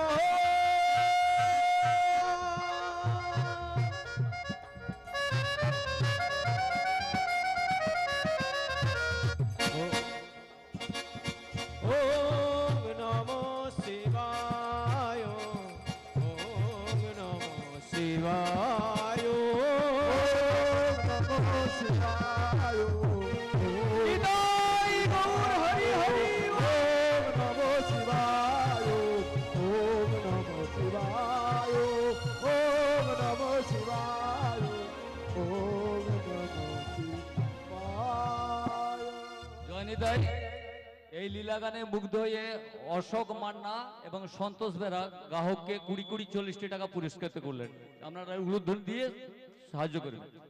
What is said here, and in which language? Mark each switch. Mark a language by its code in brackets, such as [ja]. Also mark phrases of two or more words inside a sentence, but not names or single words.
[sa] ওম নমো শিবায় ওম নমো শিবায় নমো শিবায় [bn] নিতাই গৌর হরি হরি [sa] ওম নমো শিবায় ওম নমো শিবায় ওম নমো শিবায় ওম নমো শিবায় [bn] জয়নিতাই এই লীলা গানে মুগ্ধ হয়ে অশোক মান্না এবং সন্তোষ বেরা গ্রাহককে 20-40 টাকা পুরস্কৃত করলেন। আপনারা উলুধ্বনি দিয়ে সাহায্য করবেন।